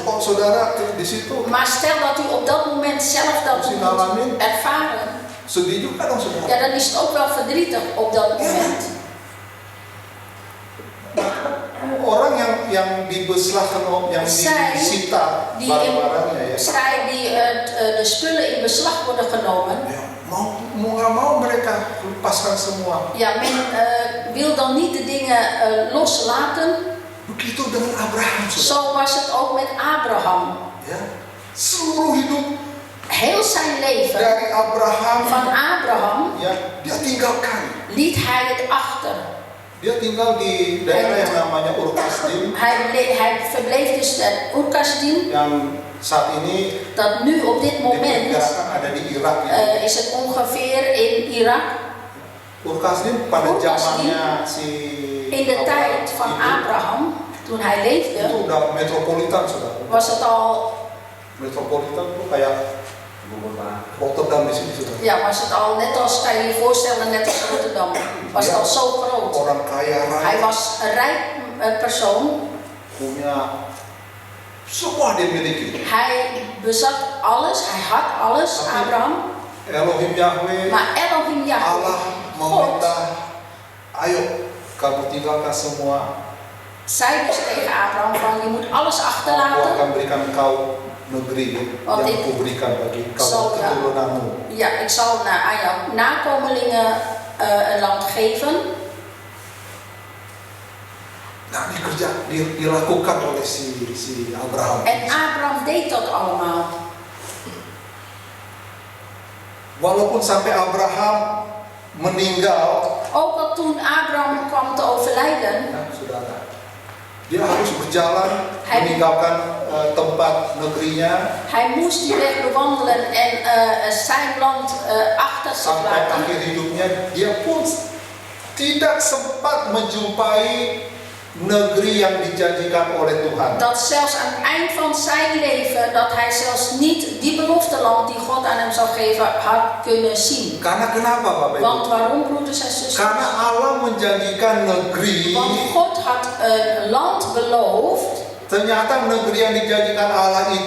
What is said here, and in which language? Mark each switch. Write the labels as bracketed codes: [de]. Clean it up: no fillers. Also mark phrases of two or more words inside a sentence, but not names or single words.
[id] kok saudara di situ [nl] Maar stel dat u op dat moment zelf dat moet ervaren, [id] sedih juga dong saudara. [nl] ja, dan is het ook wel verdrietig op dat moment. [id] Orang yang dibeslahkan, yang disita [nl] Die [id] barang-barangnya ya. [nl] zij die de spullen in beslag worden genomen, [id] Ya, mau nggak mau mereka lepaskan semua. [nl] ja, men wil dan niet de dingen loslaten. [id] Begitu dengan Abraham, saudara. [nl] Zo was het ook met Abraham. [id] Ya, seluruh hidup [nl] Heel zijn leven [id] dari Abraham, [nl] van Abraham [id] ya, dia tinggalkan. [nl] liet hij het achter. [id] Dia tinggal di daerah yang namanya Ur Kasdim, [nl] Hij verbleef dus in Ur-Kasdim, [id] yang saat ini [nl] dat nu op dit moment [id] diperkirakan ada di Irak. Ya. [nl] is het ongeveer in Irak. [id] Ur Kasdim pada [nl] Ur Kasdim, [id] zamannya si [nl] In de tijd van [id] hidup, [nl] Abraham, toen hij leefde, [id] itu udah metropolitan, saudara. [nl] was het al, [id] Metropolitan tuh kayak Rotterdam di sini, saudara. [nl] ja, was het al net als, kan je je voorstellen, net als Rotterdam. Was het al zo groot. [id] Orang kaya [nl] Hij [id] raya, [nl] was een rijk persoon. [id] punya semua dia miliki. [nl] Hij bezat alles, hij had alles, Abraham. [id] Elohim Yahweh, [nl] Maar Elohim Yahweh, [id] Allah [nl] God, [id] meminta, ayo kamu tinggalkan semua. [nl] zei dus tegen Abraham van je moet alles [id] Aku [nl] achterlaten. [id] akan berikan kau negeri [nl] Want [id] yang [nl] ik [id] kuberikan bagi kau [nl] zal [id] keturunanmu. [nl] Ja, ik zal aan jouw nakomelingen een land geven. [id] Nah, dilakukan oleh si Abraham. [nl] En Abraham deed dat allemaal. [id] Walaupun sampai Abraham meninggal, [nl] Ook al toen Abraham kwam te overlijden, [id] nah, saudara, dia harus berjalan [nl] Hij- [id] meninggalkan tempat negerinya [nl] hij moest die weg bewandelen en zijn land achter zich [id] sampai [nl] laten. [id] akhir hidupnya. Dia pun tidak sempat menjumpai negeri yang dijanjikan oleh Tuhan. [nl] Dat zelfs aan het eind van zijn leven, dat hij zelfs niet die belofteland die God aan hem zou geven, had kunnen zien. [id] Karena kenapa, Bapak Ibu? [nl] Want waarom, broeders en zusters? [id] Karena Allah menjanjikan negeri, [nl] Want God had een land beloofd. [id] ternyata negeri yang dijanjikan Allah itu